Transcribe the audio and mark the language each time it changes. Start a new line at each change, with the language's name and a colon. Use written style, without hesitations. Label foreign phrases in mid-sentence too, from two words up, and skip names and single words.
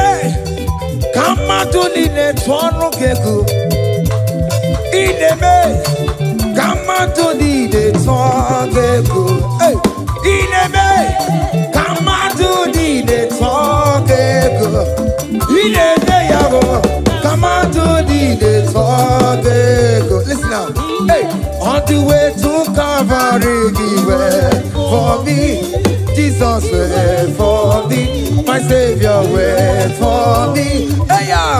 English: Come on to the talk. Ineme, come on to the talk. Hey, Ineme, come on to the talk. Ineme, yago, come on to the talk. Listen now. Hey, on the way to Calvary, he went for me. Jesus went for me. My Savior went for me. Hey, yeah.